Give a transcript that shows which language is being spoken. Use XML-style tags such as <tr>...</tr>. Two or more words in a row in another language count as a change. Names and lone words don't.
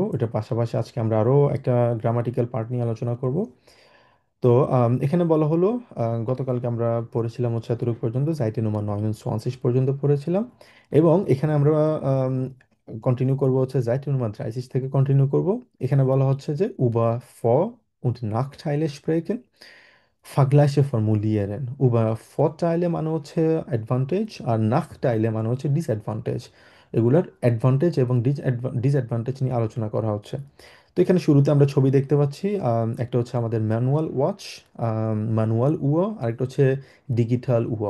<bn>এটার পাশাপাশি আজকে আমরা আরো একটা গ্রামাটিক্যাল পার্ট নিয়ে আলোচনা করব। তো এখানে বলা হলো, গতকালকে আমরা পড়েছিলাম হচ্ছে এতটুকু পর্যন্ত,</bn> <de>Seite Nummer</de> <bn>29 পর্যন্ত পড়েছিলাম। এবং এখানে আমরা কন্টিনিউ করব হচ্ছে</bn> <de>Seite Nummer</de> <bn>30 থেকে কন্টিনিউ করব। এখানে বলা হচ্ছে যে</bn> <de>über Vor- und Nachteile sprechen, Vergleiche formulieren। über Vorteile</de> <bn>মানে হচ্ছে অ্যাডভান্টেজ, আর নাকটাইলে মানে হচ্ছে ডিসঅ্যাডভান্টেজ। এগুলোর অ্যাডভান্টেজ এবং ডিসঅ্যাডভান্টেজ নিয়ে আলোচনা করা হচ্ছে। তো এখানে শুরুতে আমরা ছবি দেখতে পাচ্ছি, একটা হচ্ছে আমাদের</bn> <en>manual watch,</en> <bn>ম্যানুয়াল উয়া, আরেকটা হচ্ছে ডিজিটাল উয়া।</bn>